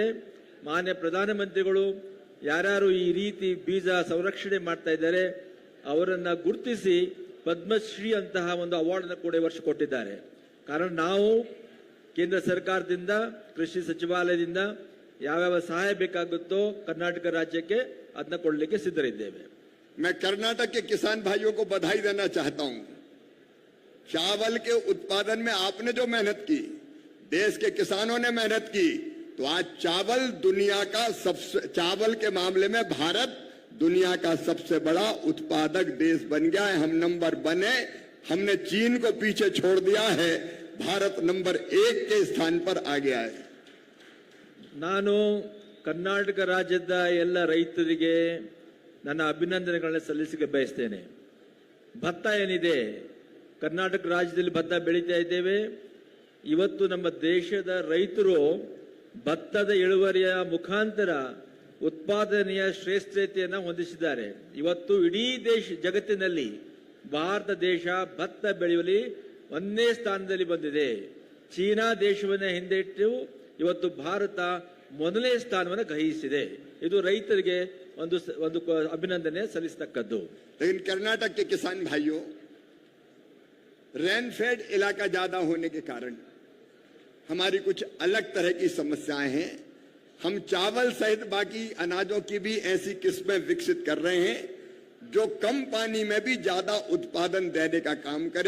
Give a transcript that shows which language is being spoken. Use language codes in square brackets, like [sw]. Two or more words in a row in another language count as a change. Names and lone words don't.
[kn] ಮಾನ್ಯ ಪ್ರಧಾನಮಂತ್ರಿಗಳು ಯಾರ್ಯಾರು ಈ ರೀತಿ ಬೀಜ ಸಂರಕ್ಷಣೆ ಮಾಡ್ತಾ ಇದ್ದಾರೆ ಅವರನ್ನ ಗುರುತಿಸಿ ಪದ್ಮಶ್ರೀ ಅಂತಹ ಒಂದು ಅವಾರ್ಡ್ ಅನ್ನು ಕೂಡ ಈ ವರ್ಷ ಕೊಟ್ಟಿದ್ದಾರೆ. ಕಾರಣ ನಾವು ಕೇಂದ್ರ ಸರ್ಕಾರದಿಂದ, ಕೃಷಿ ಸಚಿವಾಲಯದಿಂದ ಯಾವ್ಯಾವ ಸಹಾಯ ಬೇಕಾಗುತ್ತೋ ಕರ್ನಾಟಕ ರಾಜ್ಯಕ್ಕೆ ಅದನ್ನ ಕೊಡಲಿಕ್ಕೆ ಸಿದ್ಧರಿದ್ದೇವೆ. [hi] मैं कर्नाटक के किसान भाइयों को बधाई देना चाहता हूं. चावल के उत्पादन में आपने जो मेहनत की, देश के किसानों ने मेहनत की, तो आज चावल दुनिया का चावल के मामले में भारत दुनिया का सबसे बड़ा उत्पादक देश बन गया है. हम नंबर बने, हमने चीन को पीछे छोड़ दिया है, भारत नंबर 1 के स्थान पर आ गया है. [kn] ನಾನು ಕರ್ನಾಟಕ ರಾಜ್ಯದ ಎಲ್ಲ ರೈತರಿಗೆ ನನ್ನ ಅಭಿನಂದನೆಗಳನ್ನ ಸಲ್ಲಿಸಲಿಕ್ಕೆ ಬಯಸ್ತೇನೆ. ಭತ್ತ ಏನಿದೆ, ಕರ್ನಾಟಕ ರಾಜ್ಯದಲ್ಲಿ ಭತ್ತ ಬೆಳೀತಾ ಇದ್ದೇವೆ. ಇವತ್ತು ನಮ್ಮ ದೇಶದ ರೈತರು ಭತ್ತದ ಇಳುವರಿಯ ಮುಖಾಂತರ ಉತ್ಪಾದನೆಯ ಶ್ರೇಷ್ಠತೆಯನ್ನು ಹೊಂದಿಸಿದ್ದಾರೆ. ಇವತ್ತು ಇಡೀ ಜಗತ್ತಿನಲ್ಲಿ ಭಾರತ ದೇಶ ಭತ್ತ ಬೆಳೆಯುವಲ್ಲಿ 1ನೇ ಸ್ಥಾನದಲ್ಲಿ ಬಂದಿದೆ. ಚೀನಾ ದೇಶವನ್ನ ಹಿಂದಿಟ್ಟು ಇವತ್ತು ಭಾರತ 1ನೇ ಸ್ಥಾನವನ್ನು ಗ್ರಹಿಸಿದೆ. ಇದು ರೈತರಿಗೆ ಒಂದು ಅಭಿನಂದನೆ ಸಲ್ಲಿಸತಕ್ಕದ್ದು. [hi] लेकिन कर्नाटक के किसान भाइयों, रेनफेड इलाका ज्यादा होने के कारण हमारी कुछ अलग तरह की समस्याएं हैं. हम चावल सहित बाकी अनाजों की भी ऐसी किस्में विकसित कर रहे हैं जो कम पानी में भी ज्यादा उत्पादन देने का काम करे.